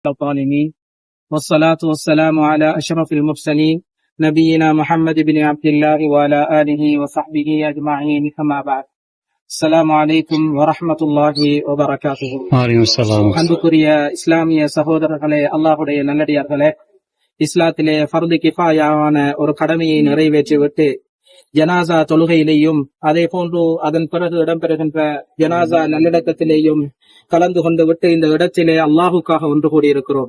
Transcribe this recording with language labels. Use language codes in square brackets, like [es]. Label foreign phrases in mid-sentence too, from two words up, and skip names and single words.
[ar] الظالمين والصلاة والسلام على أشرف المرسلين نبينا محمد بن عبد الله وعلى آله وصحبه أجمعين أما بعد السلام عليكم ورحمة الله وبركاته. [ta] அன்புக்குரிய இஸ்லாமிய சகோதரர்களே, அல்லாஹுடைய நல்லடியார்களே, இஸ்லாத்திலே ஃபர்து கிஃபாயான ஒரு கடமையை நிறைவேற்றிவிட்டு ஜனாசா தொழுகையிலேயும் அதே போன்று அதன் பிறகு இடம்பெறுகின்ற ஜனாசா நல்லடக்கத்திலேயும் கலந்து கொண்டு விட்டு இந்த இடத்திலே அல்லாஹுக்காக ஒன்று கூடியிருக்கிறோம்.